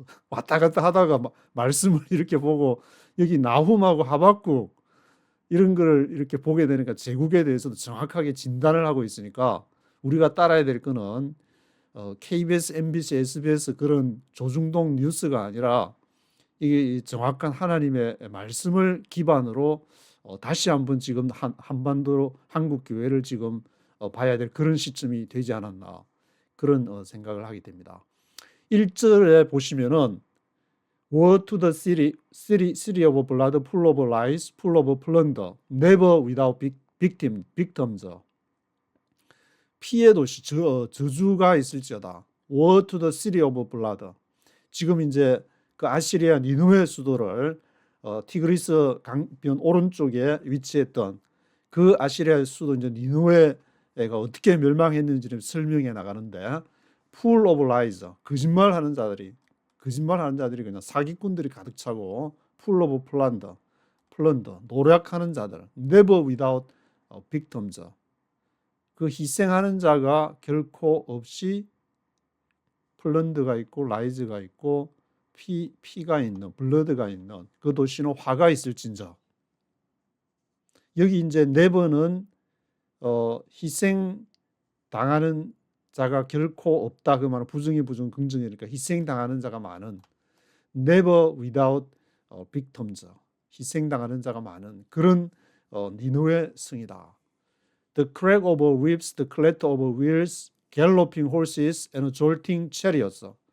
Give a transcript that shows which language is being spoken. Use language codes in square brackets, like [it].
[ko] 왔다 갔다 하다가 말씀을 이렇게 보고 여기 나훔하고 하박국 이런 걸 이렇게 보게 되니까 제국에 대해서도 정확하게 진단을 하고 있으니까 우리가 따라야 될 거는 KBS, MBC, SBS 그런 조중동 뉴스가 아니라 이게 정확한 하나님의 말씀을 기반으로 다시 한번 지금 한반도 한국 교회를 지금 봐야 될 그런 시점이 되지 않았나 그런 생각을 하게 됩니다. 1절에 보시면은 [en] Woe to the city of blood, full of lies, full of plunder, never without victims. [ko] 피해 도시, 저주가 있을지어다. [en] Woe to the city of blood. [ko] 지금 이제 그 아시리아 니느웨 수도를 티그리스 강변 오른쪽에 위치했던 그 아시리아의 수도 이제 니느웨가 어떻게 멸망했는지를 설명해 나가는데 [en] full of lies, [ko] 거짓말하는 자들이 그냥 사기꾼들이 가득 차고 [en] full of plunder, [ko] 노력하는 자들, [en] never without victims, [ko] 그 희생하는 자가 결코 없이 플런드가 있고 라이즈가 있고 피가 있는 블러드가 있는 그 도시는 화가 있을진저. 여기 이제 never는 희생 당하는 자가 결코 없다 그 말은 부정이 부정 긍정이니까 희생 당하는 자가 많은 [en] never without victims, [ko] 희생 당하는 자가 많은 그런 니느웨 성이다. [en] The crack of whips, the clatter of wheels, galloping horses and jolting chariots.